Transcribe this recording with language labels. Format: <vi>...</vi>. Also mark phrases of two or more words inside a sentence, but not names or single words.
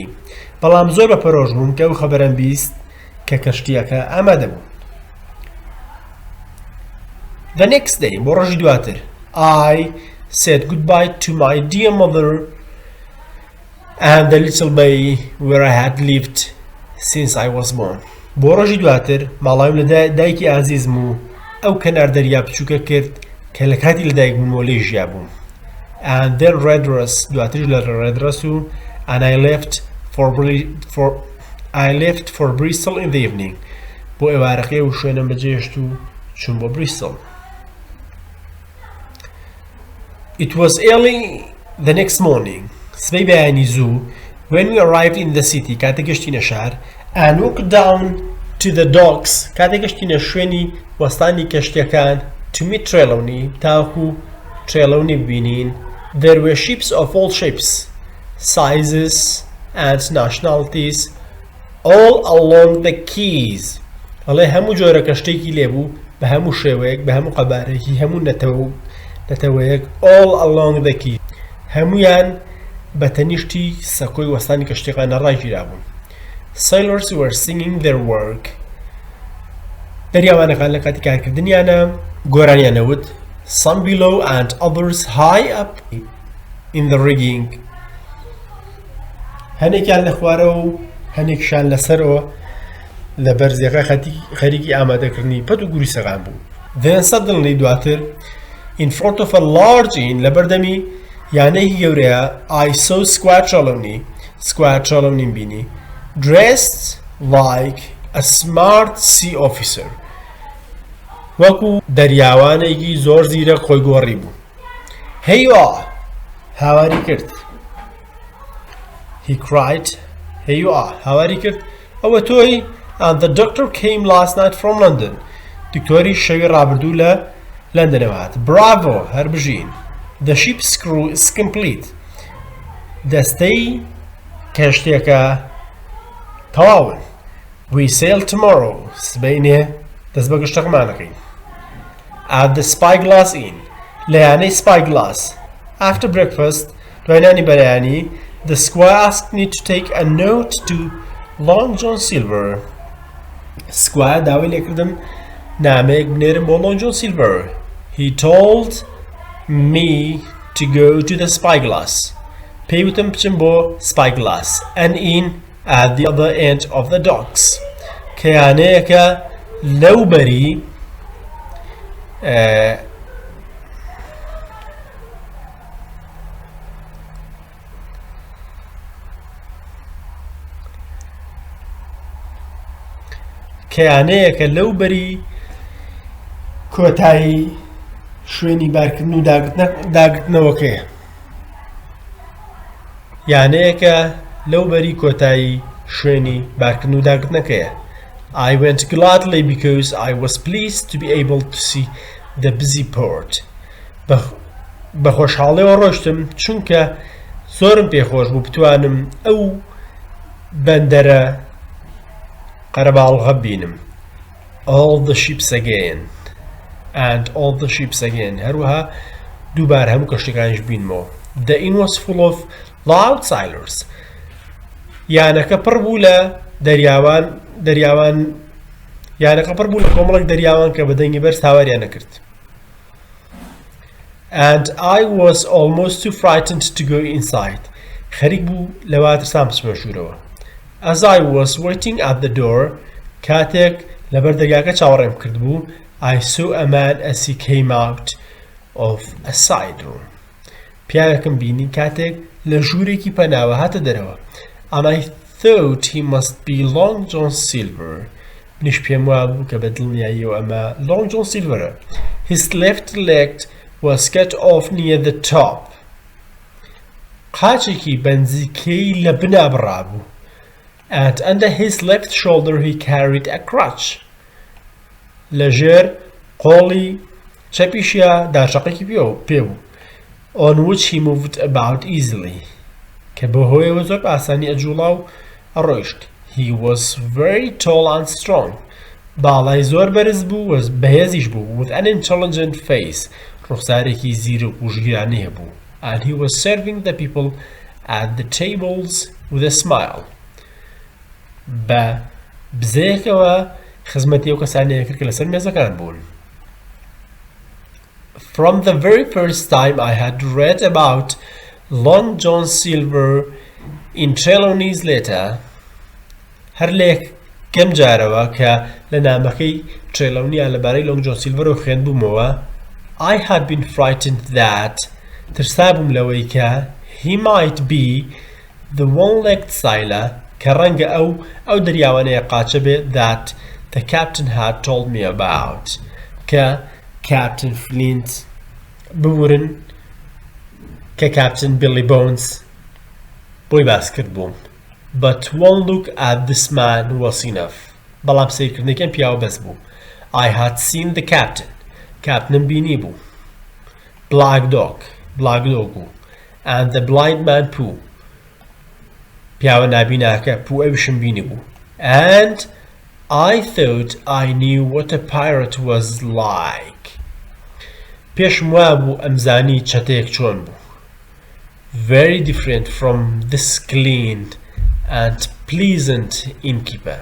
<ckb>بەڵام زۆر بەپەرۆژ بووم کە ئەو خەبەرەم بیست کە کەشتیەکە ئامادە بوو.</ckb> <en>The next day</en> <ckb>بۆ ڕۆژی دواتر</ckb> <en>I said goodbye to my dear mother and the little bay where I had lived since I was born.</en> <ckb>بۆ ڕۆژی دواتر ماڵاویم لە دایکی ئازیزم و ئەو کەنار دەریا بچووکە کرد کە لە کاتی لەدایک بوومەوە لێی ژیا بووم.</ckb> <en>And then Redross</en> <ckb>دواتر لە Redross و</ckb> <en>and I left for Bristol in the evening.</en> <ckb>بۆ ئێوارەکەی و شوێنم بەجێهێشت و چوون بۆ Bristol.</ckb> <en>It was early the next morning.</en> <ckb>سبەی بەیانی زوو</ckb> <en>when we arrived in the city</en> <ckb>کاتێک گەشتینە شار</ckb> <en>and walked down to the docks</en> <ckb>کاتێک گەشتینە شوێنی وەستانی کەشتیەکان</ckb> <en>to meet Trelawney</en> <ckb>تاکو Trelawney ببینین.</ckb> <en>There were ships of all shapes, sizes and nationalities all along the quays.</en> <ckb>ئەڵێ هەموو جۆرە کەشتێکی لێبوو بە هەموو شێوەیەک بە هەموو قەبارێکی هەموو نەتەوەیەک</ckb> <en>all along the quays.</en> <ckb>هەمویان بە تەنیشتی سەکۆی وەستانی کەشتیەکان ڕایگیرا بوون.</ckb> <en>Sailors were singing their work.</en> <ckb>دەریاوانەکان لە کاتی کارکردنیانە گۆرانیانەوت</ckb> <en>some below and others high up in the rigging.</en> <ckb>هەنێکیان لە خوارەوە و هەنێکشان لەسەرەوە لە بەرزیەکە خەریکی ئامادەکردنی پەت و گوری سەغان بوو.</ckb> <en>Then suddenly دواتر in front of a large inn</en> <ckb>لە بەردەمی یانەیەکی گەورەیە</ckb> <en>I saw Squire Trelawney بینی dressed like a smart sea officer.</en> <ckb>وەکو دەریاوانێکی زۆر زیرەک خۆی گۆڕی بوو.</ckb> <en>Hey you are!</en> <ckb>هاواری کرد.</ckb> <en>He cried. Hey you are!</en> <ckb>هاواری کرد. ئەوە تۆی</ckb> <en>and the doctor came last night from London.</en> <ckb>دکتۆری شەوی ڕابردوو لە لەندەنەوە هات. Bravo هەر بژین.</ckb> <en>The ship's crew is complete.</en> <ckb>دەستەی کەشتێکە تەواون.</ckb> <en>We sail tomorrow.</en> <ckb>سبەینێ دەست بە گشتەکەمانەکەین.</ckb> <en>At the Spyglass Inn.</en> <ckb>لە یانەی Spyglass.</ckb> <en>After breakfast,</en> <ckb>دوای بەرایانی,</ckb> <en>the squire asked me to take a note to Long John Silver.</en> <ckb>Squire داوای لێکردم نامەیەک بنێرم بۆ Long John Silver.</ckb> <en>He told me to go to the Spyglass.</en> <ckb>پێی وتم بچم بۆ Spyglass,</ckb> <en>an inn at the other end of the docks.</en> <ckb>کە یانەیەکە لەوبەری کەیانەیەکە لەوبەری کۆتایی شوێنی بارکردن و داگرتنەوەکەیە. یانەیەکە لەوبەری کۆتایی شوێنی بارکردن و داگرتنەکەیە.</ckb> <en>I went gladly because I was pleased to be able to see the busy port.</en> <ckb>بە خۆشحاڵیەوە ڕۆشتم چونکە زۆرم پێخۆش بوو بتوانم ئەو بەندەرە قەرەباڵغە بینم.</ckb> <en>All the ships again. And all the ships again.</en> <ckb>هەروەها دووبار هەموو کەشتەکانیش بینمەوە.</ckb> <en>The inn was full of loud sailors.</en> <ckb>یانەکە پڕ بوو لە یانەکە پڕ بوو لە کۆمەڵێک دەریاوان کە بە دەنگی بەرز هاواریان نەکرد.</ckb> <en>And I was almost too frightened to go inside.</en> <ckb>خەریک بوو لەوا ترسام بچمە ژوورەوە.</ckb> <en>As I was waiting at the door,</en> <ckb>کاتێک لەبەر دەرگاکە چاوەڕێم کرد بوو,</ckb> <en>I saw a man as he came out of a side room.</en> <ckb>پیاوێکم بینی کاتێک لە ژوورێکی پەناوە هاتە دەرەوە.</ckb> <en>And I thought he must be Long John Silver.</en> <ckb>منیش پێم وا بوو کە بە دڵنیاییەوە ئەمە Long John Silverە.</ckb> <en>His left leg was cut off near the top.</en> <ckb>قاچێکی بەنزیکەی لە بنا بڕابوو.</ckb> <en>And under his left shoulder he carried a crutch.</en> <ckb>لەژێر قۆڵی چەپیشیا داچەقێکی پێبوو.</ckb> <en>On which he moved about easily.</en> <ckb>کە بە هۆیەوە زۆر ئاسانی ئەجوڵا و ئەڕۆیشت.</ckb> <en>He was very tall and strong.</en> <ckb>باڵای زۆر بەرز بوو بەهێزیش بوو.</ckb> <en>With an intelligent face.</en> <ckb>ڕوخسارێکی زیرک و ژگیرانەی هەبوو.</ckb> <en>And he was serving the people at the tables with a smile.</en> <ckb>بە بزەیەکەوە خزمەتی ئەو کەسانەیە کرد کە لەسەر مێزەکان بوون.</ckb> <en>From the very first time I had read about Long John Silver in Trelawney's letter,</en> <ckb>هەر لێک کەم جارەوە کە لە نامەکەی ترێلەونیا لەبارەی Long John Silver خوێندبوومەوە,</ckb> <en>I had been frightened that</en> <ckb>ترسابووم لەوەی کە</ckb> <en>he might be the one-legged sailor</en> <ckb>کە ڕەنگە ئەو دەریاوانەیە قاچە بێت</ckb> <en>that the captain had told me about</en> <ckb>کە Captain Flint بورن کە Captain Billy Bones بۆی باس کرد بووم.</ckb> <en>But one look at this man was enough.</en> <ckb>بەڵام سیرکردنەکەم پیاوە بەس بوو.</ckb> <en>I had seen the captain. Captain</en> <ckb>بینی بوو.</ckb> <en>Black dog بوو. And the blind man Pooh.</en> <ckb>پیاوە نابیناکە پوو ئەویشم بینی بوو.</ckb> <en>And I thought I knew what a pirate was like.</en> <ckb>پێشم وا بوو ئەمزانی چەتەیەک چۆن بوو.</ckb> <en>Very different from this clean and pleasant innkeeper.</en>